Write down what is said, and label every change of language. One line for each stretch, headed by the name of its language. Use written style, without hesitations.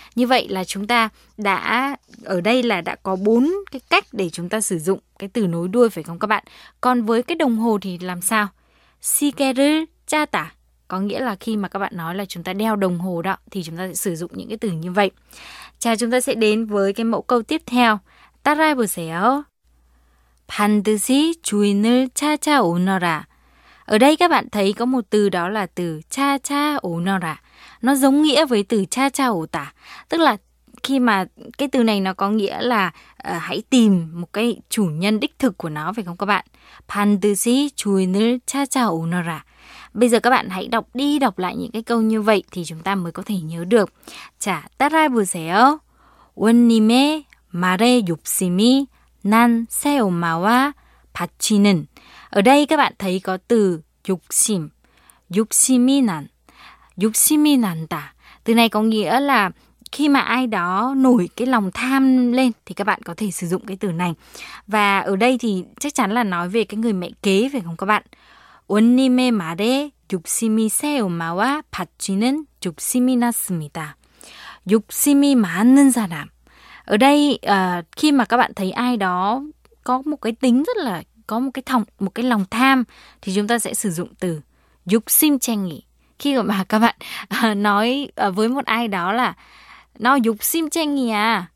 Vietnamese: Như vậy là chúng ta đã ở đây là đã có bốn cái cách để chúng ta sử dụng cái từ nối đuôi phải không các bạn? Còn với cái đồng hồ thì làm sao?
Korean: 시계를 차다
Vietnamese: có nghĩa là khi mà các bạn nói là chúng ta đeo đồng hồ đó thì chúng ta sẽ sử dụng những cái từ như vậy. Chào, chúng ta sẽ đến với cái mẫu câu tiếp theo.
Korean: 따라해보세요. 반드시 주인을 찾아오너라.
Vietnamese: Ở đây các bạn thấy có một từ đó là từ 찾아오너라. Nó giống nghĩa với từ 찾아오다. Tức là khi mà cái từ này nó có nghĩa là hãy tìm một cái chủ nhân đích thực của nó phải không các bạn?
Korean: 반드시 주인을 찾아오너라.
Vietnamese: Bây giờ các bạn hãy đọc đi đọc lại những cái câu như vậy thì chúng ta mới có thể nhớ được.
Korean: 자, 따라해보세요. 원님의 말에 욕심이 난 새 엄마와 바치는.
Vietnamese: Ở đây các bạn thấy có từ 욕심.
Korean: 욕심이 난. 욕심이 난다.
Vietnamese: Từ này có nghĩa là khi mà ai đó nổi cái lòng tham lên thì các bạn có thể sử dụng cái từ này. Và ở đây thì chắc chắn là nói về cái người mẹ kế phải không các bạn?
Korean: 원님의 말에 욕심이 새 엄마와 바치는 욕심이 났습니다. 욕심이 많은 사람.
Vietnamese: Ở đây khi mà các bạn thấy ai đó có một cái tính rất là có một cái thòng một cái lòng tham thì chúng ta sẽ sử dụng từ
Korean: 욕심 챙이.
Vietnamese: Khi mà các bạn nói với một ai đó là nó
Korean: 욕심 챙이
Vietnamese: à.